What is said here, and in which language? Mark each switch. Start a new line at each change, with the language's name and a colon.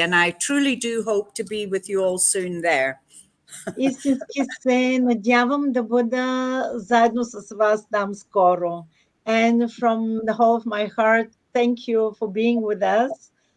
English: And I truly do hope to be with you all soon there.
Bulgarian: Истински се надявам да бъда заедно с вас там скоро.
English: And from the whole of my heart, thank you for being with us.